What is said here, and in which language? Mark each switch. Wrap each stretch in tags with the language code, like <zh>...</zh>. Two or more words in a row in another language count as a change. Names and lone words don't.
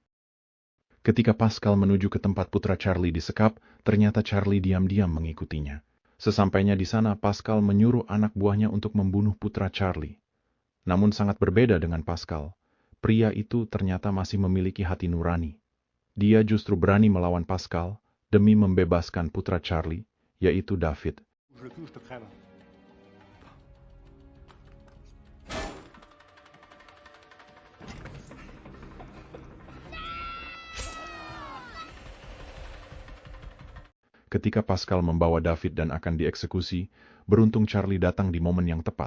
<id>Ketika Pascal menuju ke tempat putra Charlie disekap, ternyata Charlie diam-diam mengikutinya. Sesampainya di sana, Pascal menyuruh anak buahnya untuk membunuh putra Charlie. Namun sangat berbeda dengan Pascal. Pria itu ternyata masih memiliki hati nurani. Dia justru berani melawan Pascal demi membebaskan putra Charlie, yaitu David.</id> <fr>Je le touche, je te crève.</fr> <id>Ketika Pascal membawa David dan akan dieksekusi, beruntung Charlie datang di momen yang tepat.</id>